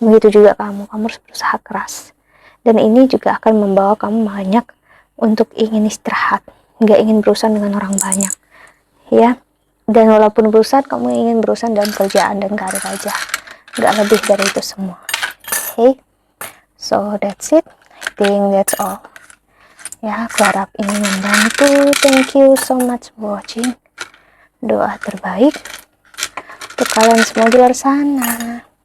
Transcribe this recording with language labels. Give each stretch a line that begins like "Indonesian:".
Indonesian: Begitu juga kamu harus berusaha keras, dan ini juga akan membawa kamu banyak untuk ingin istirahat, nggak ingin berurusan dengan orang banyak ya. Dan walaupun berurusan, kamu ingin berurusan dalam kerjaan dan karir aja, nggak lebih dari itu semua.
English: Okay, so that's it, I think that's all ya.
Indonesian: Aku harap ini membantu.
English: Thank you so much for watching.
Indonesian: Doa terbaik untuk kalian semua di luar sana.